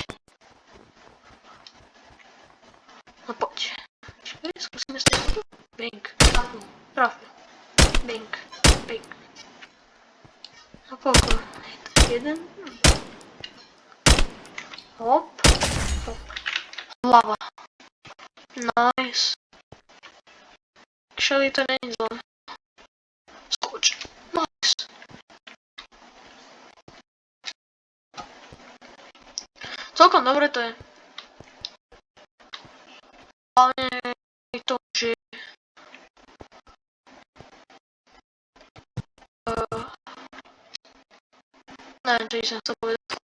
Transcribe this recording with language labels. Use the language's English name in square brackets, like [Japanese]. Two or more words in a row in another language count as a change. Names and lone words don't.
[Slovak] No poď. Skúsime s tým. Bang. Trafil. Bang. A koľko? Jeden. Hop. Hlava. Nice. Actually to není zle. Skoč. Nice. Celkom dobre to je. Ale to, že neviem, čo som chcel povedať.